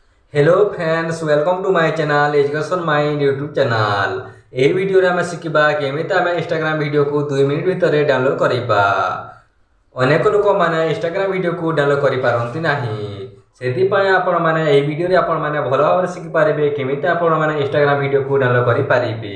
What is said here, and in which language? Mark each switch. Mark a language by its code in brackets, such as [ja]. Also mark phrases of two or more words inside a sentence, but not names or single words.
[en] hello friends welcome to my channel Education Mind YouTube channel. [or] ଏହି ଭିଡ଼ିଓରେ ଆମେ ଶିଖିବା କେମିତି ଆମେ ଇନଷ୍ଟାଗ୍ରାମ ଭିଡ଼ିଓକୁ 2 ମିନିଟ୍ ଭିତରେ ଡାଉନଲୋଡ୍ କରିବା। ଅନେକ ଲୋକମାନେ ଇନଷ୍ଟାଗ୍ରାମ ଭିଡ଼ିଓକୁ ଡାଉନଲୋଡ୍ କରିପାରନ୍ତି ନାହିଁ, ସେଥିପାଇଁ ଆପଣମାନେ ଏହି ଭିଡ଼ିଓରେ ଆପଣମାନେ ଭଲ ଭାବରେ ଶିଖିପାରିବେ କେମିତି ଆପଣମାନେ ଇନଷ୍ଟାଗ୍ରାମ ଭିଡ଼ିଓକୁ ଡାଉନଲୋଡ୍ କରିପାରିବେ।